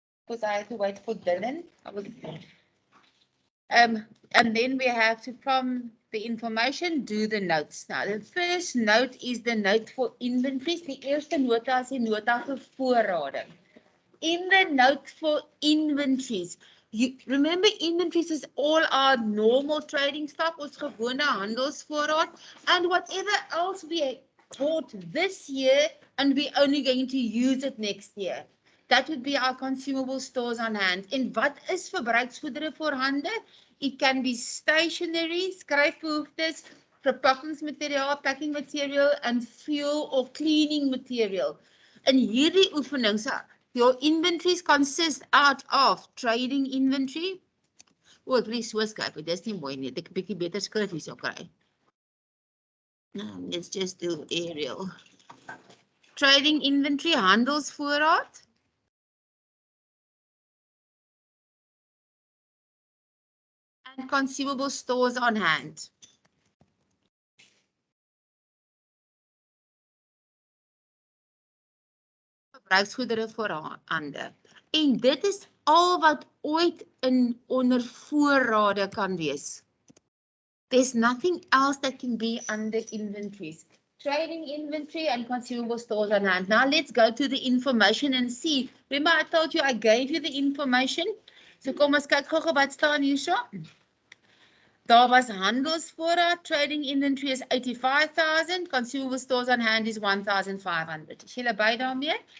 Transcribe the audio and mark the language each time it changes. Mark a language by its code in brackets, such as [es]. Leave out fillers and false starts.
[en] because I had to wait for Dylan. And then we have to, from the information, do the notes. Now, the first note is the note for inventories. [af] Die eerste nota is die nota vir voorrade. [en] In the note for inventories, you remember inventories is all our normal trading stock, [af] ons gewone handelsvoorraad, [en] and whatever else we bought this year and we're only going to use it next year. That would be our consumable stores on hand. [af] En wat is verbruiksgoedere voorhande? [en] It can be stationery, [af] skryfbehoeftes, verpakkingsmateriaal, [en] packing material, and fuel or cleaning material. [af] In hierdie oefening, [en] your inventories consist out of trading inventory. [af] O, ek wil nie so skryf, dit is nie mooi nie. Ek 'n bietjie beter skryf hier sou kry. [en] Let's just do Arial. Trading inventory, handelsvoorraad. And consumable stores on hand. [af] Verbruiksgoedere voorhande. En dit is al wat ooit onder voorrade kan wees. [en] There's nothing else that can be under inventories. Trading inventory and consumable stores on hand. Now let's go to the information and see. Remember I told you I gave you the information. [af] So kom ons kyk gou wat staan hierso. Daar was handelsvoorraad, [en] trading inventory is 85,000, consumable stores on hand is 1,500. [af] Is julle by daarmee?